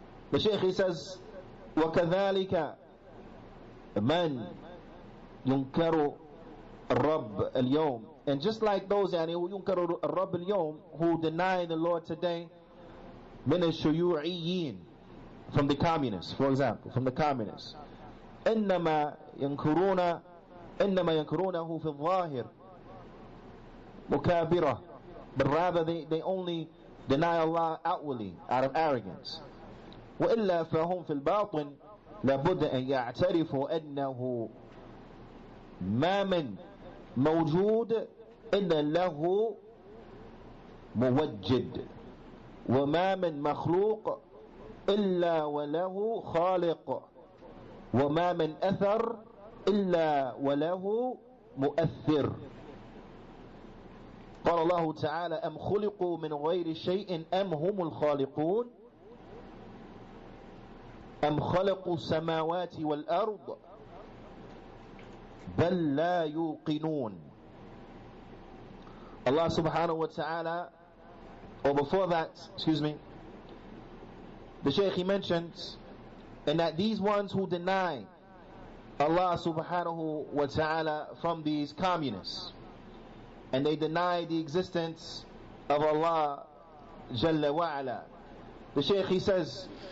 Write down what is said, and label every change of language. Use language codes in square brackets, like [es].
[en] The Shaykh, he says, [ar] وَكَذَلِكَ مَنْ يُنْكَرُ الرَّبَّ الْيَوْمِ. [en] And just like those who [ar] يُنْكَرُ الرَّبَّ الْيَوْمِ, [en] who deny the Lord today, [ar] مِنَ الشُّيُوعِيِّينَ, [en] from the communists, for example, from the communists. [ar] إِنَّمَا يَنْكُرُونَهُ فِي الظَّاهِرِ مُكَابِرَةً. [en] But rather they only deny Allah outwardly, out of arrogance. [ar] وإلا فهم في الباطن لابد أن يعترفوا أنه ما من موجود إلا له موجد وما من مخلوق إلا وله خالق وما من أثر إلا وله مؤثر. قال الله تعالى أم خلقوا من غير شيء أم هم الخالقون أم خلقوا السماوات والأرض بل لا يوقنون. [en] Allah subhanahu wa ta'ala, or before that, the Shaykh, he mentions, and that these ones who deny Allah subhanahu wa ta'ala from these communists, and they deny the existence of Allah Jalla wa'ala, the Shaykh, he says,